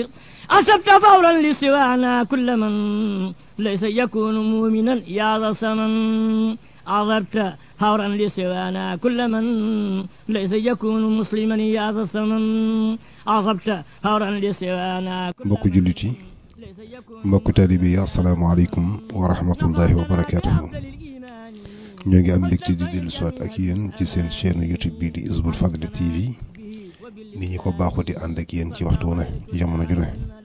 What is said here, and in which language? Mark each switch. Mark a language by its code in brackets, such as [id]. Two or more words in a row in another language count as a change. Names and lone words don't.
[ar] أصبت فورا لسوانا كل من ليس يكون مؤمنا يا ذا السمن. أصبت فورا لسوانا كل من ليس يكون مسلما يا ذا السمن. أصبت فورا لسوانا. [wo] mbokku jullit yi mbokku taalibe yi [ar] السلام عليكم ورحمة الله وبركاته. [wo] ñoo ngi am mbégte di dellu siwaat ak yéen ci seen chaîne YouTube bii di Hizbul Fadli TV ni ñi ko baaxoo di ànd ak yéen ci waxtu wu ne jamono ju ne.